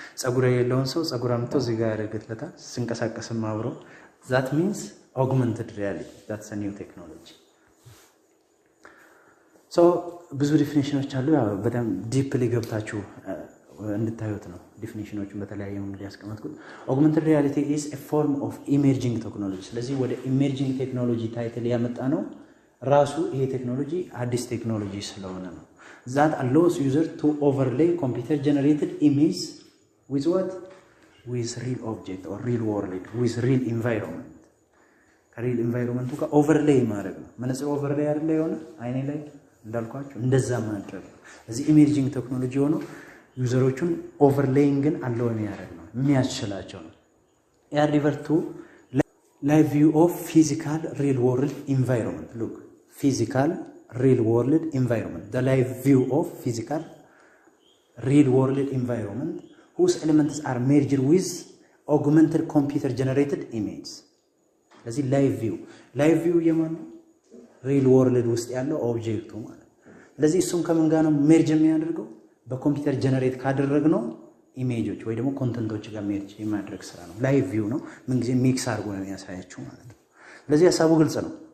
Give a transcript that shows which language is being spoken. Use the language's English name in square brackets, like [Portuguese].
[Amharic] ጸጉር የሌለውን ሰው ጸጉር አምጥቶ እዚህ ጋር ያደርግለታል ሲንቀሳቀስም አብሮ። [English] that means augmented reality. That's a new technology. [Amharic] So ብዙ ዲፊኒሽኖች አሉ። ያው በጣም ዲፕሊ ገብታችሁ እንድታዩት ነው ዲፊኒሽኖቹን በተለያየ መንገድ ያስቀመጥኩት። [English] augmented reality is a form of emerging technology. [Amharic] ስለዚህ ወደ emerging technology ታይትል ያመጣ ነው ራሱ ይሄ ቴክኖሎጂ አዲስ ቴክኖሎጂ ስለሆነ ነው። [English] that allows user to overlay computer generated image with what? With real object or real world, with real environment. [Amharic] real environment ጋር overlay ማድረግ ነው። መነጽር overlay አይደለ የሆነ አይኔ ላይ እንዳልኳችሁ እንደዛ ማድረግ ነው። እዚህ emerging technology ሆኖ ዩዘሮቹን ኦቨርሌይንግን አለው የሚያደርግ ነው የሚያስችላቸው ነው። ያ ሪቨር ቱ [English] live view of physical real world environment. Look, physical real world environment, the live view of physical real world environment whose elements are merged with augmented computer generated images. [Amharic] ስለዚህ live view የማን real world ውስጥ ያለው ኦብጀክቱ ማለት። ስለዚህ እሱም ከምን ጋር ነው ሜርጅ የሚያደርገው? በኮምፒውተር ጀነሬት ካደረግነው ኢሜጆች ወይ ደግሞ ኮንተንቶች ጋር ሜርጅ የማድረግ ስራ ነው። ላይቭ ቪው ነው። ምን ጊዜ ሚክስ አድርጎ ነው የሚያሳያችሁ ማለት ነው። ስለዚህ ሐሳቡ ግልጽ ነው።